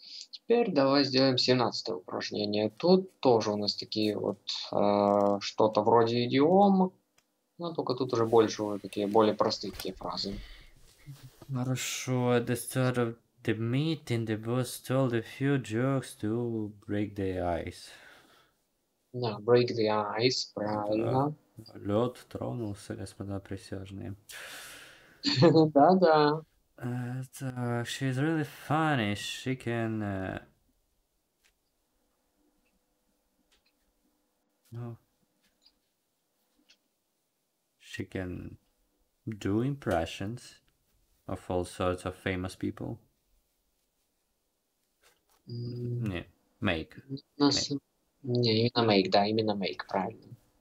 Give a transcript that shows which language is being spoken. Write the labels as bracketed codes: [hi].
[ru] Теперь давай сделаем 17-е упражнение. Тут тоже у нас такие вот что-то вроде идиом. Ну, только тут уже больше уже такие более простые такие фразы. Хорошо. [en] At the start of the meeting, the boss told a few jokes to break the ice. [ru] Да, [en] break the ice, [ru] правильно. Лед тронулся, господа присяжные. Да-да. [en] Так, she's really funny. She can... no. She can do impressions of all sorts of famous people. [ru] Не, make. Нас... Не, именно make, да, именно make, правильно.